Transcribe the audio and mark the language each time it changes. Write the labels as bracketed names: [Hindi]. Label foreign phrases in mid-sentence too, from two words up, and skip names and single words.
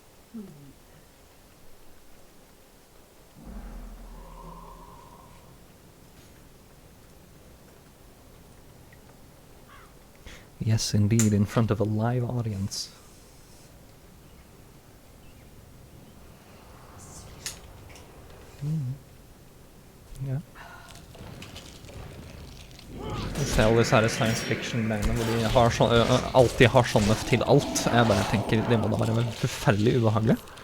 [English] Yes, indeed, in front of a live audience. [Norwegian] Ja. Jeg ser alle disse her [English] science fiction- [Norwegian] greiene hvor de har alltid har sånne til alt. Jeg bare tenker, det må da være forferdelig ubehagelig.